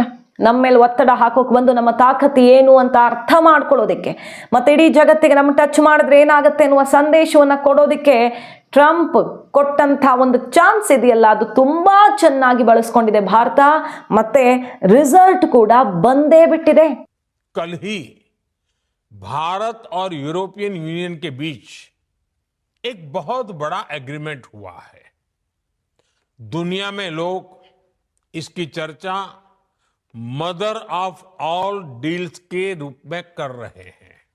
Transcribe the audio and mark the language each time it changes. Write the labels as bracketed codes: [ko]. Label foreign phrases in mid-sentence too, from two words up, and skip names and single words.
[kn] ನಮ್ಮ ಮೇಲೆ ಒತ್ತಡ ಹಾಕೋಕೆ ಬಂದು ನಮ್ಮ ತಾಕತ್ತು ಏನು ಅಂತ ಅರ್ಥ ಮಾಡ್ಕೊಳ್ಳೋದಕ್ಕೆ ಮತ್ತು ಇಡೀ ಜಗತ್ತಿಗೆ ನಮ್ಮ ಟಚ್ ಮಾಡಿದ್ರೆ ಏನಾಗುತ್ತೆ ಅನ್ನುವ ಸಂದೇಶವನ್ನು ಕೊಡೋದಕ್ಕೆ ಟ್ರಂಪ್ ಕೊಟ್ಟಂಥ ಒಂದು ಚಾನ್ಸ್ ಇದೆಯಲ್ಲ, ಅದು ತುಂಬ ಚೆನ್ನಾಗಿ ಬಳಸ್ಕೊಂಡಿದೆ ಭಾರತ. ಮತ್ತೆ ರಿಸಲ್ಟ್ ಕೂಡ ಬಂದೇ ಬಿಟ್ಟಿದೆ. [hi] कल ही भारत और यूरोपियन यूनियन के बीच एक बहुत बड़ा एग्रीमेंट हुआ है. दुनिया में लोग इसकी चर्चा [en] mother of all deals [hi] के रूप में कर रहे हैं.